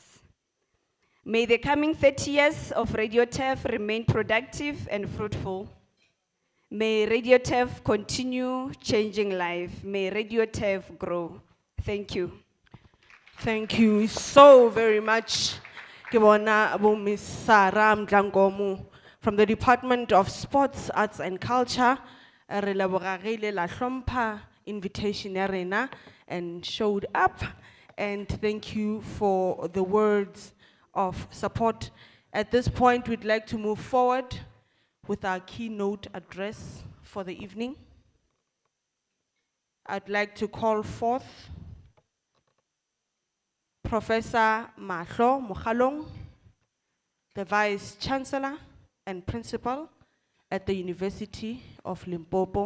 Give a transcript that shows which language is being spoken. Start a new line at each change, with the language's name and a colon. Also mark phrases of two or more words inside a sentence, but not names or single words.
English: May the coming 30 years of Radio TEF remain productive and fruitful. May Radio TEF continue changing life. May Radio TEF grow. Thank you. Thank you so very much.
Northern Sotho: Ke bona bo Miss Sarah Mdlangomu
English: from the
Northern Sotho: Department of Sports, Arts and Culture. Re lebogarile la hlompha invitation ya rena
English: and showed up. And thank you for the words of support. At this point, we'd like to move forward with our keynote address for the evening. I'd like to call forth Professor Mahlo Mokhalong, the Vice Chancellor and Principal at the University of Limpopo.